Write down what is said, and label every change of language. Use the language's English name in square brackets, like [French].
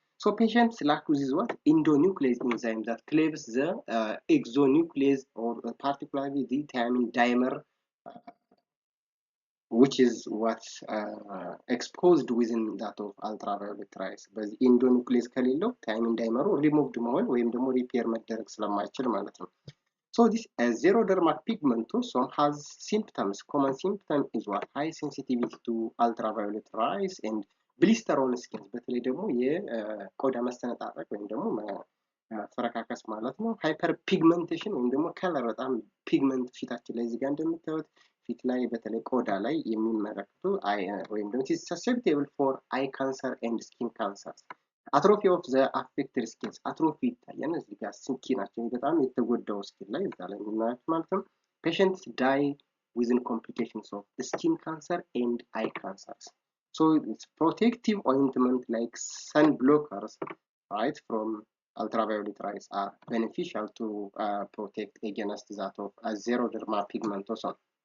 [English] So patients lack with what endonuclease enzyme that cleaves the exonuclease or particularly the thiamine dimer, which is what's exposed within that of ultraviolet rays. But endonuclease [Amharic] ከሌለው [English] thiamine dimer removed [Amharic] መሆን ወይም ደግሞ [English] repair [Amharic] መደረግ ስለማይችል ማለት ነው። [English] So this xeroderma pigmentosum has symptoms. Common symptom is what high sensitivity to ultraviolet rays and blister on skin. [Amharic] በተለይ ደግሞ የቆዳ መሰነጣጠቅ ወይም ደግሞ ፈረካከስ ማለት ነው። ሃይፐር ፒግመንቴሽን ወይም ደግሞ ከለር በጣም ፒግመንት ፊታችን ላይ እዚህ ጋር እንደምታዩት ፊት ላይ በተለይ ቆዳ ላይ የሚመረከቱ ወይም ደግሞ [English] is susceptible for eye cancer and skin cancers. atrophy of the affected skins atrophy [Amharic] ይታያል እዚህ ጋር ስኪናችን በጣም የተጎዳው ስኪን ላይ እዛ ላይ ማለት ነው። [English] patients die within complications of skin cancer and eye cancers. So it's protective ointment like sun blockers, right, from ultraviolet rays are beneficial to protect against that of xeroderma pigmentosum.